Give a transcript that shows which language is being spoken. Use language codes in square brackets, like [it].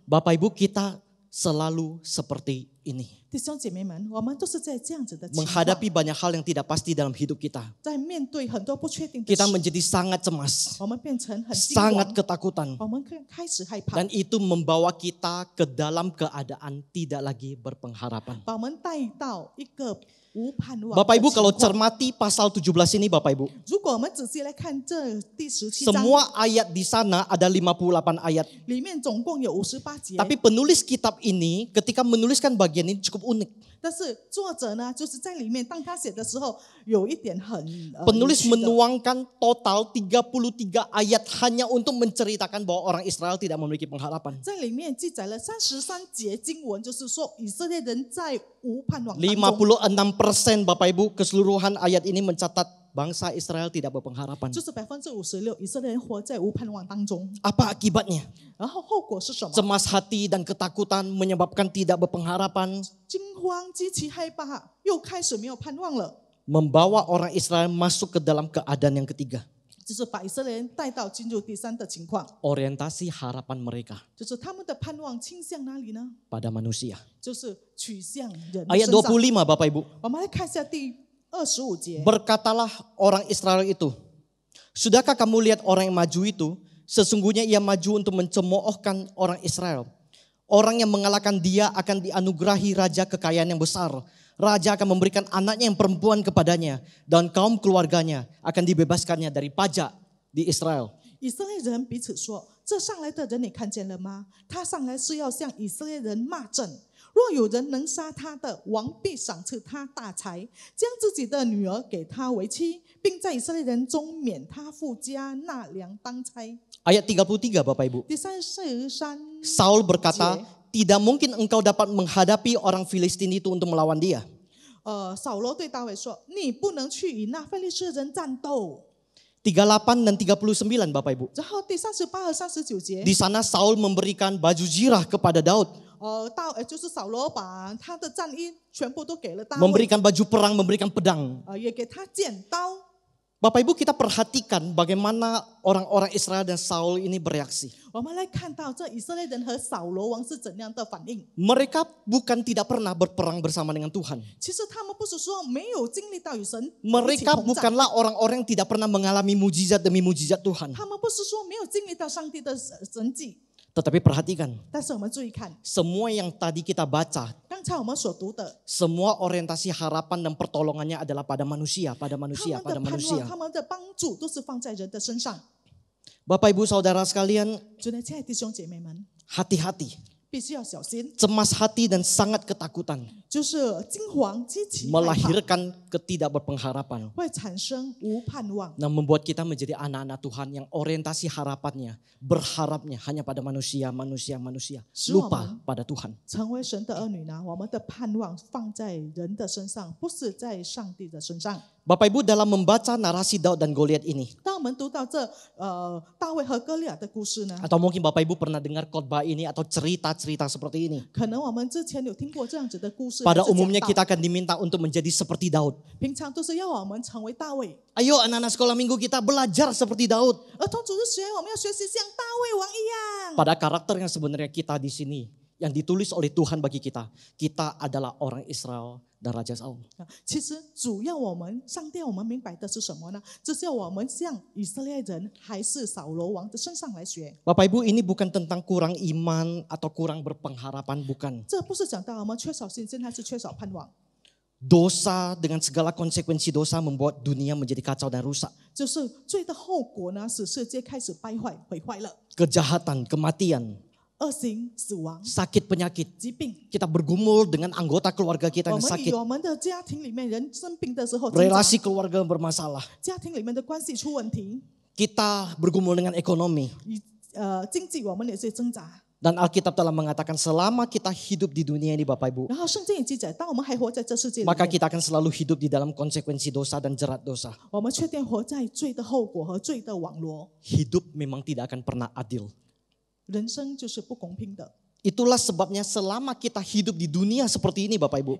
[id] Bapak Ibu, kita selalu seperti ini. [zh] 弟兄姐妹们，我们都是在这样子的情况， [id] Menghadapi banyak hal yang tidak pasti dalam hidup kita. [zh] 在面对很多不确定的 [id] Kita [zh] 事， [id] menjadi sangat cemas, [zh] 我们变成很惊 [id] sangat [zh] 惶， [id] ketakutan. [zh] 我们开始害怕， [id] Dan itu membawa kita ke dalam keadaan tidak lagi berpengharapan. [zh] 把我们带到一个无盼望的 [id] Bapak Ibu kalau [zh] 况。 [id] cermati pasal 17 ini Bapak Ibu. [zh] 如果我们仔细来看这第17章， [id] Semua ayat di sana ada 58 ayat. [zh] 里面总共有58节， [id] Tapi penulis kitab ini ketika menuliskan bagian ini cukup unik. [zh] 但是作者呢，就是在里面，当他写的时候，有一点很有 [id] Penulis [zh] 趣的 [id] menuangkan total 33 ayat hanya untuk menceritakan bahwa orang Israel tidak memiliki pengharapan. [zh] 在里面记载了33节经文，就是说以色列人在无盼望当中。 [id] 56% Bapak Ibu keseluruhan ayat ini mencatat bangsa Israel tidak berpengharapan. [zh] 就是56%，以色列人活在无盼望当中。 [id] Apa akibatnya? [zh] 然后后果是什么？ [id] Cemas hati dan ketakutan menyebabkan tidak berpengharapan, [zh] 惊慌、极其害怕，又开始没有盼望了。 [id] membawa orang Israel masuk ke dalam keadaan yang ketiga. [zh] 就是把以色列人带到进入第三的情况， [id] Orientasi harapan mereka [zh] 就是他们的盼望倾向哪里呢？ [id] pada manusia. [zh] 就是取向人的 [id] Ayat [zh] 身上。 [id] 25 Bapak Ibu. [zh] 我们来看一下第25节。 [id] Berkatalah orang Israel itu, sudahkah kamu lihat orang yang maju itu? Sesungguhnya ia maju untuk mencemoohkan orang Israel. Orang yang mengalahkan dia akan dianugerahi raja kekayaan yang besar. Raja akan memberikan anaknya yang perempuan kepadanya. Dan kaum keluarganya akan dibebaskannya dari pajak di Israel. [zh] 以色列人彼此说：“这上来的人你看见了吗？他上来是要向以色列人骂阵。若有人能杀他的，王必赏赐他大财，将自己的女儿给他为妻，并在以色列人中免他父家纳粮当差。” [id] Ayat 33 Bapak Ibu. [zh] 第33 [id] Saul berkata, tidak mungkin engkau dapat menghadapi orang Filistin itu untuk melawan dia. [zh] 扫罗对大卫说：“你不能去与那非利士人战斗。” [id] 38 dan 39 Bapak Ibu. [zh] 然后第38和39节 [id] Di sana Saul memberikan baju zirah kepada Daud. [zh] 就是扫罗把他的战衣全部都给了大卫， [id] Memberikan baju perang, memberikan pedang. [zh] 也给他剑刀。 [id] Bapak Ibu kita perhatikan bagaimana orang-orang Israel dan Saul ini bereaksi. [zh] 我们来看到这以色列人和扫罗王是怎样的反应。 [id] Mereka bukan tidak pernah berperang bersama dengan Tuhan. [zh] 其实他们不是说没有经历到与神一起 [id] Mereka [zh] 同在， [id] bukanlah orang-orang yang tidak pernah mengalami mujizat demi mujizat Tuhan. [zh] 他们不是说没有经历到上帝的神迹。 [id] Tetapi perhatikan, [zh] 但是我们注意看， [id] semua yang tadi kita baca, [zh] 刚才我们所读的， [id] semua orientasi harapan dan pertolongannya adalah pada manusia, [zh] 他们的 [id] pada [zh] 盼望、 [id] manusia. [zh] 他们的帮助都是放在人的身上。 [id] Bapak Ibu Saudara sekalian, [zh] 主的亲爱的弟兄姐妹们， [id] hati-hati, [zh] 必须要小心， [id] cemas hati dan sangat ketakutan [zh] 就是惊惶、极其害怕， [id] melahirkan ketidakberpengharapan. [zh] 会产生无盼望。 [id] Nah, membuat kita menjadi anak-anak Tuhan yang orientasi harapannya, berharapnya hanya pada manusia. Lupa pada Tuhan. [zh] 成为神的儿女呢，我们的盼望放在人的身上，不是在上帝的身上。 [id] Bapak Ibu dalam membaca narasi Daud dan Goliat ini, [zh] 当我们读到这大卫和歌利亚的故事呢， [id] atau mungkin Bapak Ibu pernah dengar khotbah ini atau cerita-cerita seperti ini. [zh] 可能我们之前有听过这样子的故事。 [id] Pada [zh] 还是讲 [id] umumnya [zh] 道 [id] kita akan diminta untuk menjadi seperti Daud. [zh] 平常都是要我们成为大卫。 [id] Ayo anak-anak sekolah minggu kita belajar seperti Daud. [zh] 儿童主日学我们要学习像大卫王一样。 [id] Pada karakter yang sebenarnya kita di sini, yang ditulis oleh Tuhan bagi kita. Kita adalah orang Israel dan Raja Saul. [zh] 其实主要上帝要我们明白的是什么呢？就是要我们向以色列人还是扫罗王的身上来学。 [id] Bapak Ibu, ini bukan tentang kurang iman atau kurang berpengharapan, bukan. [zh] 这不是讲到我们缺少信心还是缺少盼望， [id] Dosa dengan segala konsekuensi dosa membuat dunia menjadi kacau dan rusak. [zh] 就是罪的后果呢，使世界开始败坏、毁坏了， [id] Kejahatan, kematian, [zh] 恶行、死亡、 [id] sakit penyakit. [zh] 疾病。 [id] Kita bergumul dengan anggota keluarga kita [zh] 我 [id] yang sakit. [zh] 我们的家庭里面人生病的时候挣扎， [id] Relasi keluarga bermasalah. [zh] 家庭里面的关系出问题， [id] Kita bergumul dengan ekonomi. [zh] 经济我们也是挣扎。 [id] Dan Alkitab telah mengatakan selama kita hidup di dunia ini Bapak Ibu, [zh] 然后圣经也记载，当我们还活在这世界里 [id] maka [zh] 面， [id] kita akan selalu hidup di dalam konsekuensi dosa dan jerat dosa. [zh] 我们确定活在罪的后果和罪的网罗， [id] Hidup memang tidak akan pernah adil. [zh] 人生就是不公平的。 [id] Itulah sebabnya selama kita hidup di dunia seperti ini Bapak Ibu,